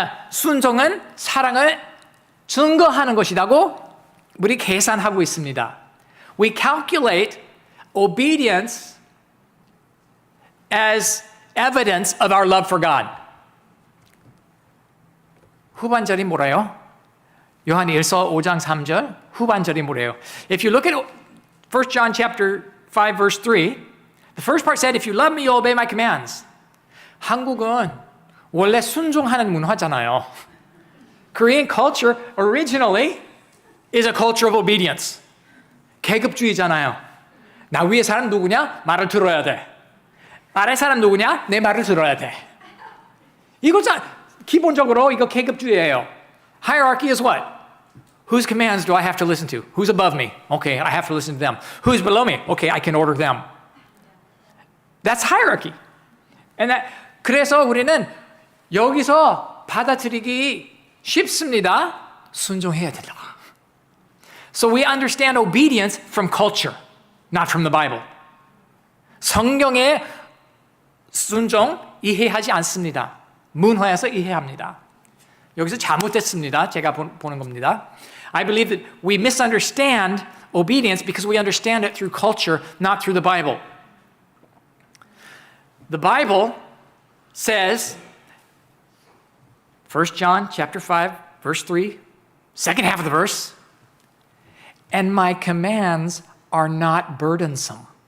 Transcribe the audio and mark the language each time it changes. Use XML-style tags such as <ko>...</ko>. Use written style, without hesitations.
<ko>순종은 사랑을 증거하는 것이라고 우리 계산하고 있습니다.</ko> <en>We calculate obedience as evidence of our love for God.</en> <ko>후반절이 뭐래요? 요한 1서 5장 3절 후반절이 뭐래요?</ko> <en>If you look at 1 John chapter 5 verse 3, the first part said, if you love me, you'll obey my commands.</en> <ko>한국은 원래 순종하는 문화잖아요.</ko> <en>Korean culture originally is a culture of obedience.</en> <ko>계급주의잖아요. 나 위에 사람 누구냐? 말을 들어야 돼. 아래 사람 누구냐? 내 말을 들어야 돼. 이거 기본적으로 이거 계급주의예요.</ko> <en>Hierarchy is what? Whose commands do I have to listen to? Who's above me? Okay, I have to listen to them. Who's below me? Okay, I can order them. That's hierarchy.</en> <ko>그래서 우리는 여기서 받아들이기 쉽습니다. 순종해야 된다.</ko> <en>So we understand obedience from culture, not from the Bible.</en> <ko>성경의 순종 이해하지 않습니다. 문화에서 이해합니다. 여기서 잘못됐습니다. 제가 보는 겁니다.</ko> <en>I believe that we misunderstand obedience because we understand it through culture, not through the Bible. The Bible says, 1 John chapter 5, verse 3, second half of the verse, and my commands are not burdensome.</en>